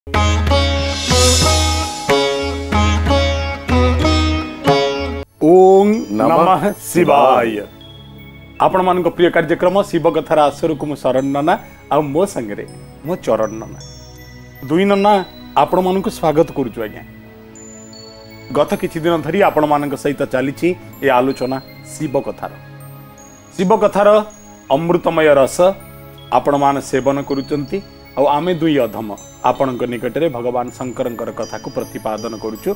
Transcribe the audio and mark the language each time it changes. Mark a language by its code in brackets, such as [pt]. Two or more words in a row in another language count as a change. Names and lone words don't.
[sa] ओम नमः शिवाय। [or] ଆପଣ ମାନ ପ୍ରିୟ କାର୍ଯ୍ୟକ୍ରମ ଶିବ କଥାର ଆସର କୋ ଶରଣ ନନା ଆ ମୋ ସଙ୍ଗେ ମୋ ଚରଣ ନନା ଦୁଇ ନନା ଆପଣ ମାନ ସ୍ୱାଗତ କରୁଛୁ। ଆଜ୍ଞା ଗତ କିଛି ଦିନ ଧରି ଆପଣ ମାନ ସହିତ ଚଳି ଏ ଆଲୋଚନା ଶିବ କଥାର ଅମୃତମୟ ରସ ଆପଣ ମାନ ସେବନ କରୁଛନ୍ତି ଆ ଆମେ ଦୁଇ ଅଧମ ଆପଣ ନିକଟ ମେଁ ଭଗବାନ ଶଙ୍କର କଥା କୋ ପ୍ରତିପାଦନ କରୁଛୁ।